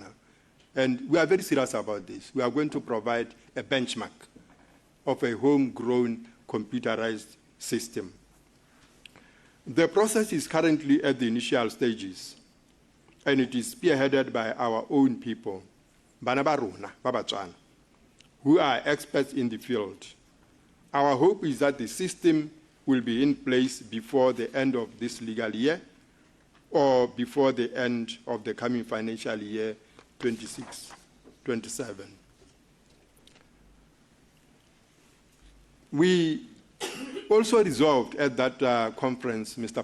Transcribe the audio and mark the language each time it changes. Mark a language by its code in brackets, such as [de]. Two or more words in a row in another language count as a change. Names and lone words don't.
[en] And we are very serious about this. We are going to provide a benchmark of a homegrown computerized system. The process is currently at the initial stages, and it is spearheaded by our own people, [tn] Bana ba rona, ba Batswana, [en] who are experts in the field. Our hope is that the system will be in place before the end of this legal year or before the end of the coming financial year 26-27. We also resolved at that conference, Mr.